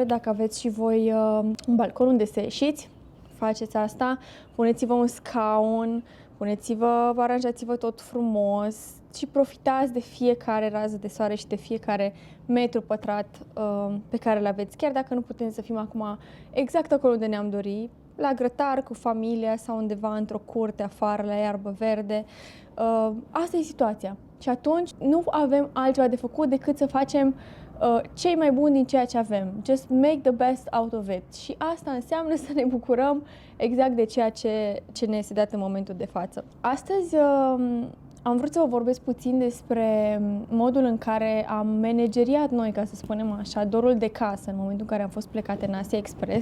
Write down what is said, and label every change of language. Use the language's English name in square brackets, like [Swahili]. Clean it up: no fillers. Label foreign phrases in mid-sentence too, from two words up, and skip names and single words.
[Romanian] Dacă aveți și voi un balcon unde să ieșiți, faceți asta, puneți-vă un scaun, aranjați-vă tot frumos și profitați de fiecare rază de soare și de fiecare metru pătrat pe care îl aveți. Chiar dacă nu putem să fim acum exact acolo unde ne-am dori, la grătar, cu familia sau undeva într-o curte afară, la iarbă verde. Asta e situația. Și atunci nu avem altceva de făcut decât să facem cei mai buni din ceea ce avem. [English] Just make the best out of it. [Romanian] Și asta înseamnă să ne bucurăm exact de ceea ce ne este dat în momentul de față. Astăzi am vrut să vă vorbesc puțin despre modul în care am manageriat noi, ca să spunem așa, dorul de casă în momentul în care am fost plecate în Asia Express.